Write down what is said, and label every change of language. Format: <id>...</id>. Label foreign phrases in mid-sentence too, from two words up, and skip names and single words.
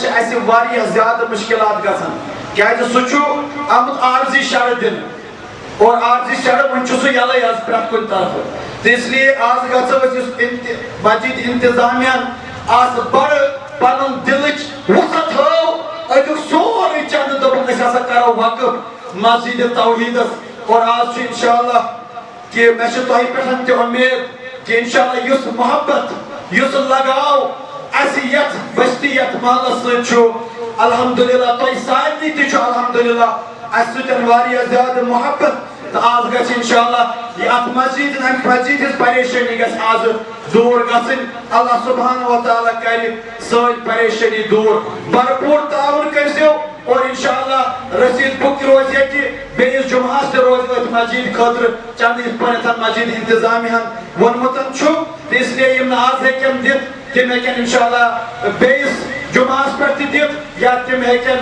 <ks>چھِ اَسہِ واریاہ زیادٕ مُشکلات گژھان کیازِ سُہ چھُ آمُت عارضی شرٕ دِنہٕ اور عارضی شرٕ وۄنۍ چھُ سُہ یلے آز پرٛٮ۪تھ کُنہِ طرفہٕ تہٕ اسلیے آز گژھو أسۍ یُس مسجد انتظامیہن آز بڑٕ پنُن دلٕچ وُسعت ہٲو أزیُک سورُے چندٕ دوٚپُکھ أسۍ ہسا کرو وقف مسجد توحیدس اور آج چھُ انشاءاللہ کہ مےٚ چھِ تۄہہِ پٮ۪ٹھ تہِ اُمید کہ انشاءاللہ یُس محبت یُس لگاو اَسہِ یتھ بستی یتھ محلس سۭتۍ چھُ الحمدللہ تۄہہِ سارنٕے تہِ چھُ الحمدللہ اَسہِ سۭتۍ واریاہ زیادٕ محبت تہٕ آز گژھِ انشاءاللہ یہِ اتھ مسجد امہِ مسجد ہٕنٛز پریشٲنی گژھِ آز دوٗر گژھٕنۍ اللہ سبحانہ وتعالیٰ کرِ سٲنۍ پریشٲنی دوٗر بھرپوٗر تعاوُن کٔرۍزیو اور انشاءاللہ رسیٖد بُک تہِ روزِ ییٚتہِ بیٚیِس جُمعہس تہِ روزِ أتھۍ مسجد خٲطرٕ چندٕ یِتھ پٲٹھۍ مسجد انتظامیہن ووٚنمُت چھُ تہٕ اسلیے یِم نہٕ آز ہیٚکن دِتھ تِم ہیٚکن انشاءاللہ بیٚیِس جُمعہس پٮ۪ٹھ تہِ دِتھ یا تِم ہیٚکن</ks>